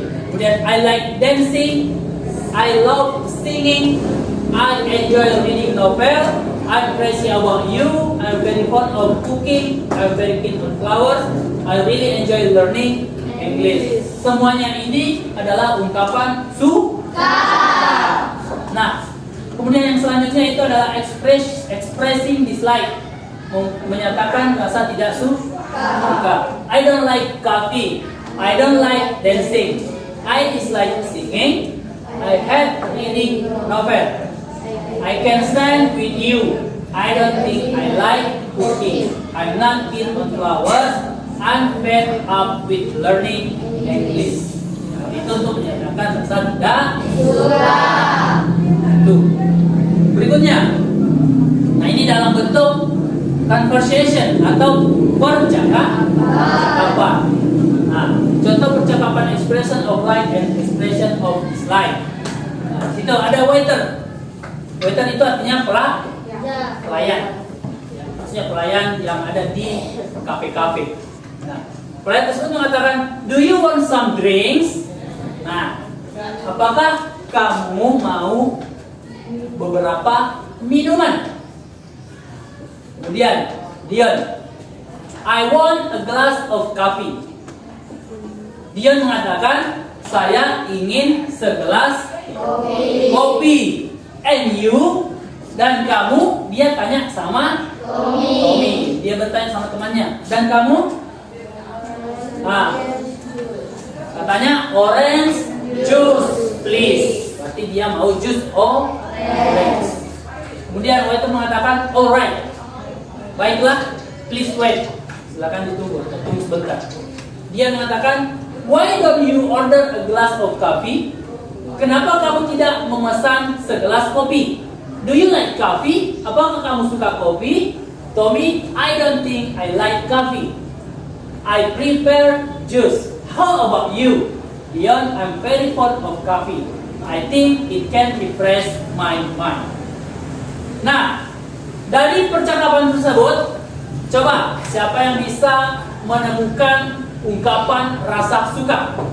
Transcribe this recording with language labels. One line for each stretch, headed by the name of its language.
English: Kemudian I like dancing, I love singing, I enjoy reading novel, I'm crazy about you, I'm very fond of cooking, I'm very keen on flowers, I really enjoy learning English.
Indonesian: semuanya ini adalah ungkapan suka. Nah, kemudian yang selanjutnya itu adalah
English: expressing dislike,
Indonesian: menyatakan rasa tidak suka.
English: I don't like coffee. I don't like dancing. I dislike singing. I hate reading novel. I can stand with you. I don't think I like cooking. I'm not keen on flowers. I'm fed up with learning English.
Indonesian: Nah, itu untuk menyatakan rasa tidak suka. Tuh. Berikutnya. Nah, ini dalam bentuk conversation atau percakapan. Nah, contoh percakapan expression of like and expression of dislike. Nah, situ ada waiter. Waiter itu artinya pelayan. Ya, maksudnya pelayan yang ada di kafe-kafe.
English: Nah, pelayan tersebut mengatakan, "Do you want some drinks?"
Indonesian: Nah, apakah kamu mau beberapa minuman?
English: Kemudian, Dion, "I want a glass of coffee."
Indonesian: Dion mengatakan, "Saya ingin segelas kopi."
English: And you,
Indonesian: dan kamu, dia tanya sama Tommy. Dia bertanya sama temannya. Dan kamu? Nah, katanya
English: orange juice, please.
Indonesian: Berarti dia mau jus orange. Kemudian waiter mengatakan, "Alright, baiklah,
English: please wait."
Indonesian: Silakan ditunggu, tunggu sebentar.
English: Dia mengatakan, "Why don't you order a glass of coffee?"
Indonesian: Kenapa kamu tidak memesan segelas kopi?
English: Do you like coffee?
Indonesian: Apakah kamu suka kopi?
English: Tommy, "I don't think I like coffee. I prefer juice. How about you?" Dion, "I'm very fond of coffee. I think it can refresh my mind."
Indonesian: Nah, dari percakapan tersebut, coba siapa yang bisa menemukan ungkapan rasa suka?